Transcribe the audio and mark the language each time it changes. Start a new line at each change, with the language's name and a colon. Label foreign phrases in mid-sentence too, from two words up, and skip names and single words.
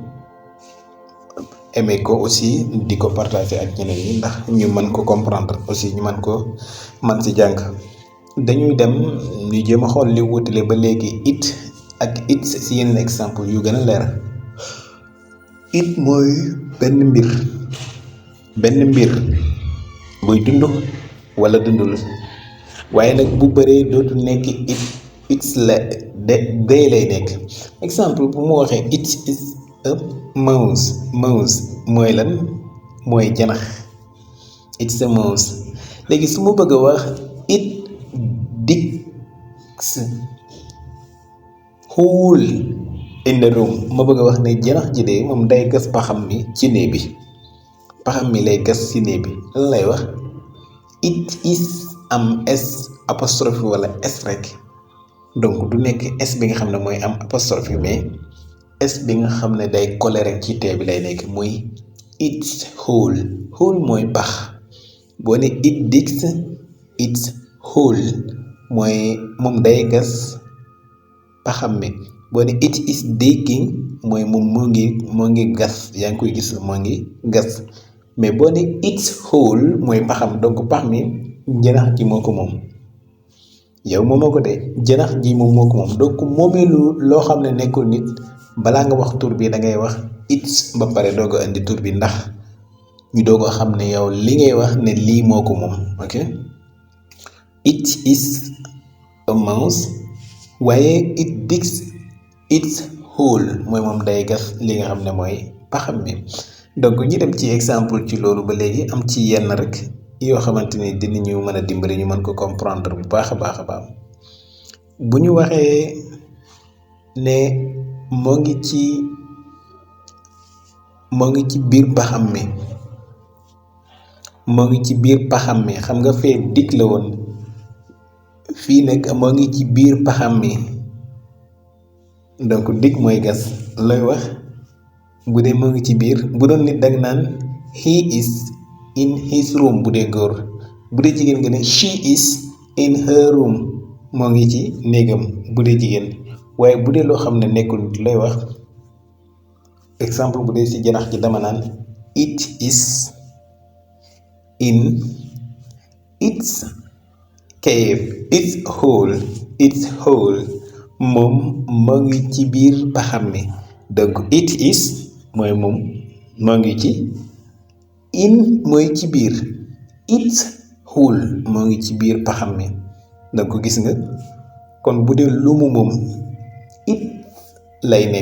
Wolof: aimé ko aussi di ko partager ak ñeneen ñi ndax ñu mën ko
French: comprendre aussi
Wolof: ñu mën ci jàng dañuy dem ñu jéem a xool li wutale ba léegi it ak it ci yeneen exemple yu gën a leer it mooy benn mbir buy dund wala dundul waaye nag bu bëree dootu nekk it's la day lay nekk exemple bu mu waxee
English: it is a mouse
Wolof: mooy lan mooy janax
English: it's a mouse
Wolof: léegi su ma bëgg a wax it
English: digs hole in the room
Wolof: ma bëgg a wax ne janax ji de moom day gas paxam mi ci néeg bi paxam mi lay gas ci néeg bi lan lay wax
English: it is
Wolof: am s apostrophe wala s rek donc du nekk s bi nga xam ne mooy am apostrophe mais s bi nga xam ne day collé rek ci tee bi lay nekk muy
English: it's hole
Wolof: mooy pax boo ne
English: it digs it's
Wolof: hole mooy moom day gas paxam mi boo ne
English: it is digging
Wolof: mooy moom moo ngi gas yaa ngi koy gis moo ngi gas mais boo ne
English: it's hole
Wolof: mooy paxam donc pax mi janax ji moo ko moom yow moomoo ko de janax ji moom moo ko moom donc moomeelu loo xam ne nekkul nit balaa nga wax tur bi da ngay wax it's ba pare doog a indi tur bi ndax ñu doog a xam ne yow li ngay wax ne lii moo ko moom
English: ok it is a mouse
Wolof: waaye
English: it digs its hole
Wolof: mooy moom day gas li nga xam ne mooy paxam bi donc ñu dem ci exemple ci loolu ba léegi am ci yenn rek yoo xamante ni dinañu mën a dimbali ñu mën ko comprendre bu baax a baax a baax bu ñu waxee ne moo ngi ci biir paxam mi xam nga fee dig la woon fii nag moo ngi ci biir paxam mi donc dig mooy gas looy wax bu dee moo ngi ci biir bu doon nit danga naan
English: he is in his room
Wolof: bu dee góor bu dee jigéen nga ne
English: she is in her room
Wolof: moo ngi ci néegam bu dee jigéen waaye bu dee loo xam ne nekkul nit lay wax exemple bu dee ci janax ji dama naan
English: it is in its cave, its hole
Wolof: moom moo ngi ci biir paxam mi. Donc
English: it is
Wolof: mooy moom moo ngi ci, in mooy ci biir,
English: its hole
Wolof: moo ngi ci biir paxam mi. donc gis nga kon bu dee lu mu moom it lay nekk.